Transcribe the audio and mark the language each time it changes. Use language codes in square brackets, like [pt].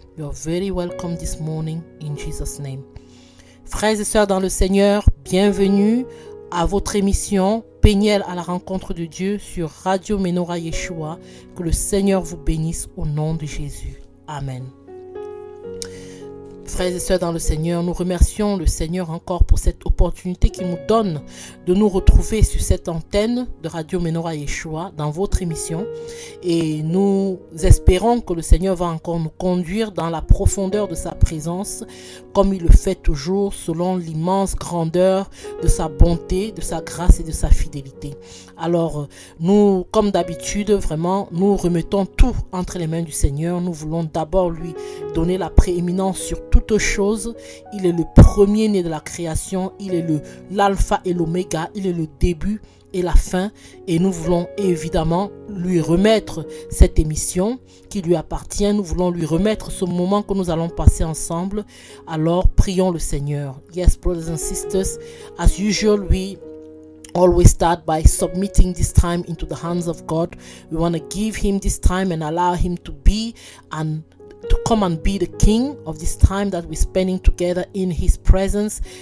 [en] You're very welcome this morning in Jesus' name. [fr] Frères et sœurs dans le Seigneur, bienvenue à votre émission Peniel à la rencontre de Dieu sur Radio Menorah Yeshua. Que le Seigneur vous bénisse au nom de Jésus. Amen. Frères et sœurs dans le Seigneur, nous remercions le Seigneur encore pour cette opportunité qu'il nous donne de nous retrouver sur cette antenne de Radio Menorah Yeshua dans votre émission. Et nous espérons que le Seigneur va encore nous conduire dans la profondeur de sa présence, comme il le fait toujours, selon l'immense grandeur de sa bonté, de sa grâce et de sa fidélité. Alors, nous, comme d'habitude, vraiment, nous remettons tout entre les mains du Seigneur. Nous voulons d'abord lui donner la prééminence sur toutes choses. Il est le premier-né de la création. Il est l'alpha et l'oméga. Il est le début et la fin. Et nous voulons évidemment lui remettre cette émission qui lui appartient. Nous voulons lui remettre ce moment que nous allons passer ensemble. Alors, prions le Seigneur. [en] Yes, brothers and sisters, as usual, we always start by submitting this time into the hands of God. We want to give him this time and allow him to be and to come and be the king of this time that we're spending together in his presence.